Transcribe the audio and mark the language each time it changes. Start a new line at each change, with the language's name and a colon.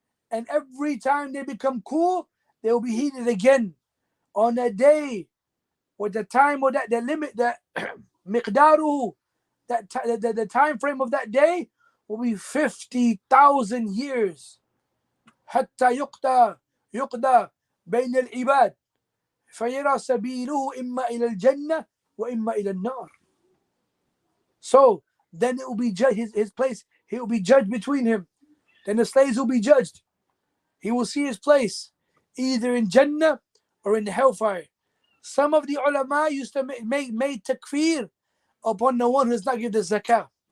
English: And every time they become cool, they will be heated again on a day with the time or that the limit, that miqdaruhu, that the time frame of that day will be 50,000 years.
Arabic: حتى يقضى بين العباد فيرى سبيله إما إلى الجنة وإما إلى النار.
English: So then it will be judged, his place, he will be judged between him. Then the slaves will be judged. He will see his place either in Jannah or in the hellfire. Some of the ulama used to make takfir upon the one who does not give the zakah.